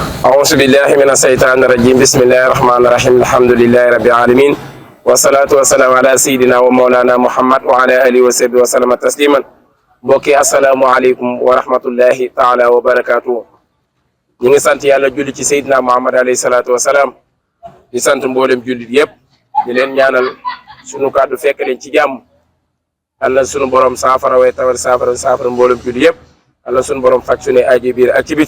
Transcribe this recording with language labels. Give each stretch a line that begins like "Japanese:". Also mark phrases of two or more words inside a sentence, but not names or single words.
Arabic: أعوذ بالله من الشيطان الرجيم بسم الله الرحمن الرحيم الحمد لله رب العالمين والصلاة والسلام على سيدنا ومولانا محمد وعلى آله وصحبه وسلم تسليما mbokki السلام عليكم ورحمة الله تعالى وبركاته.
Wolof: ñu ngi sant yàlla julli ci Seydina Muhammad
Arabic: عليه الصلاة والسلام
Wolof: di sant mboolem jullit yëpp di leen ñaanal sunu kàddu fekk leen ci jàmm. Allah sunu borom saafara way tawal saafara mboolem jullit yëpp Allah sunu borom faj sunu aajo biir ak ci biti.